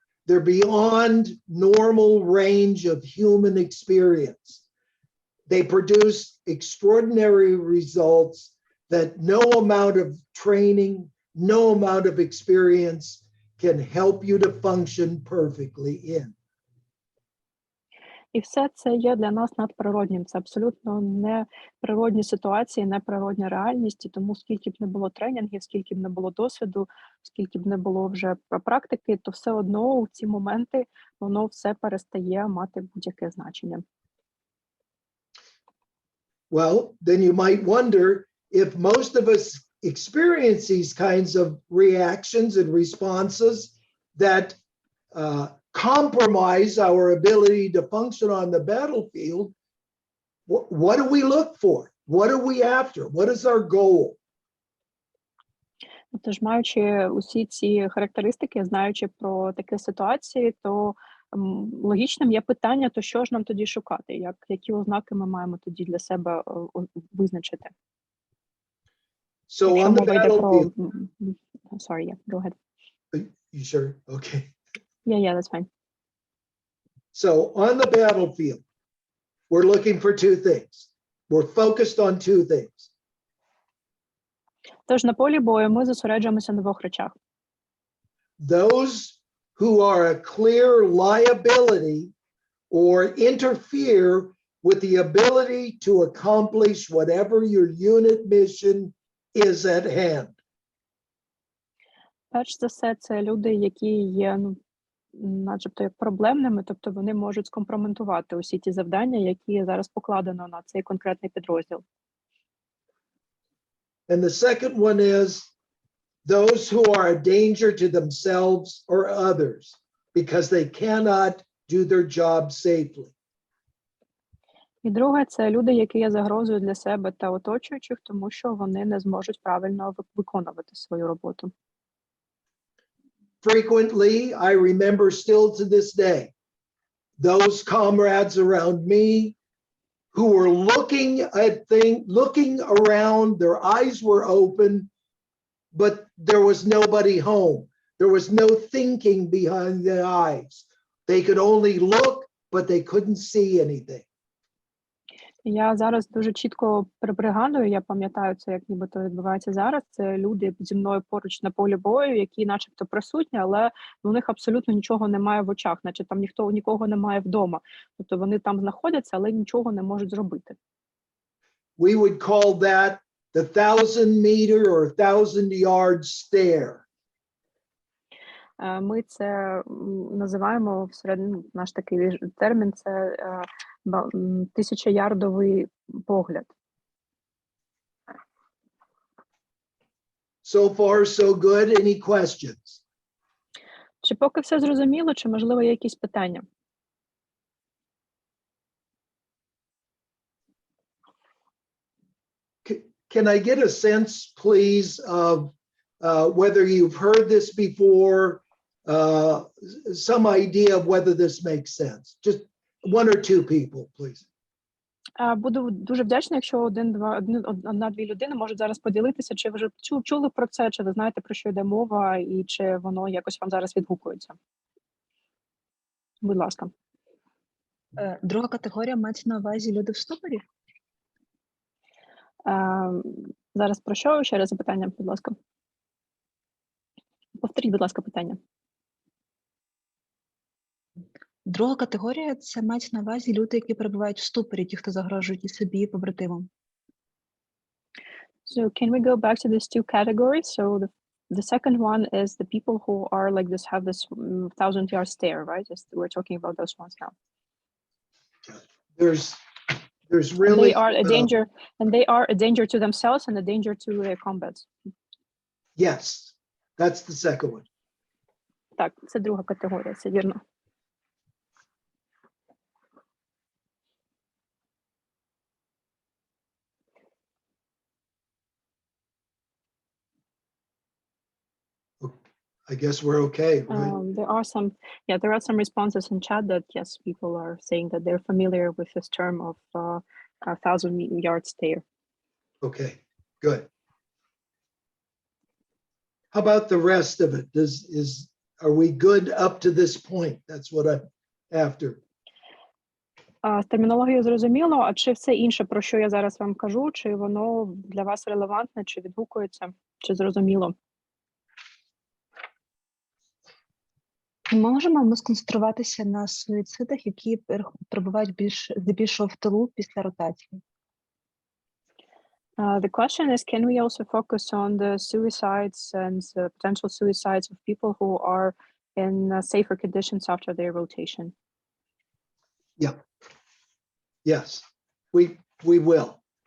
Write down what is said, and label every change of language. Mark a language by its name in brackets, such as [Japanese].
[English] They're beyond normal range of human experience. They produce extraordinary results that no amount of training, no amount of experience can help you to function perfectly in. [Ukrainian] І все це є для нас надприроднім. Це абсолютно неприродні ситуації, неприродня реальність. І тому скільки б не було тренінгів, скільки б не було досвіду, скільки б не було вже практики, то все одно у ці моменти воно все перестає мати будь-яке значення. [English] Well, then you might wonder if most of us experience these kinds of reactions and responses that compromise our ability to function on the battlefield, what do we look for? What are we after? What is our goal? [Ukrainian] Тож, маючи усі ці характеристики, знаючи про такі ситуації, то логічним є питання, то що ж нам тоді шукати? Які ознаки ми маємо тоді для себе визначити? [English] So [Ukrainian] Якщо [English] on the [Ukrainian] мова йде про... [English] battlefield, Sorry, yeah, go ahead. you sure? Okay. Yeah, that's fine. So on the battlefield, we're looking for two things. We're focused on two things. [Ukrainian] Тож на полі бою ми зосереджуємося на двох речах. [English] Those who are a clear liability or interfere with the ability to accomplish whatever your unit mission is at hand. [Ukrainian] Перш за все, це люди, які є, начебто, як проблемними, тобто вони можуть скомпрометувати усі ті завдання, які зараз покладено на цей конкретний підрозділ. [English] And the second one is those who are a danger to themselves or others because they cannot do their job safely. [Ukrainian] І друге, це люди, які є загрозою для себе та оточуючих, тому що вони не зможуть правильно виконувати свою роботу. [English] Frequently, I remember still to this day, those comrades around me who were looking around, their eyes were open, but there was nobody home. There was no thinking behind the eyes. They could only look, but they couldn't see anything. [Ukrainian] Я зараз дуже чітко пригадую, я пам'ятаю це, як нібито відбувається зараз. Це люди зі мною поруч на полі бою, які начебто присутні, але у них абсолютно нічого немає в очах, наче там нікого немає вдома. Тобто вони там знаходяться, але нічого не можуть зробити. [English] We would call that the 1,000-meter or 1,000-yard stare. [Ukrainian] Ми це називаємо всередині, наш такий термін, це 1000-ярдовий погляд. [English] So far, so good. Any questions? [Ukrainian] Чи поки все зрозуміло, чи, можливо, є якісь питання? [English] Can I get a sense, please, of whether you've heard this before, some idea of whether this makes sense? Just one or two people, please. [Ukrainian] Буду дуже вдячна, якщо одна-дві людини можуть зараз поділитися, чи ви вже чули про це, чи ви знаєте, про що йде мова, і чи воно якось вам зараз відгукується. Будь ласка. Друга категорія мається на увазі люди в ступорі? Зараз про що? Ще раз запитання, будь ласка. Повторіть, будь ласка, питання. Друга категорія – це мається на увазі люди, які перебувають в ступорі, ті, хто загрожують і собі, і побратимам. [English] So can we go back to these two categories? So the second one is the people who are like this, have this 1,000-yard stare, right? We're talking about those ones now. There's really they are a danger to themselves and a danger to their combat. Yes, that's the second one. [Ukrainian] Так, це друга категорія, це вірно. [English] I guess we're okay, right? There are some responses in chat that yes, people are saying that they're familiar with this term of 1,000-yard stare. Okay, good. How about the rest of it? Are we good up to this point? That's what I'm after. [Ukrainian] З термінологією зрозуміло, а чи все інше, про що я зараз вам кажу, чи воно для вас релевантне, чи відгукується, чи зрозуміло? Ми можемо сконцентруватися на суїцидах, які перебувають здебільшого в тилу після ротації. [English] The question is, can we also focus on the suicides and the potential suicides of people who are in safer conditions after their rotation? Yeah. Yes, we will.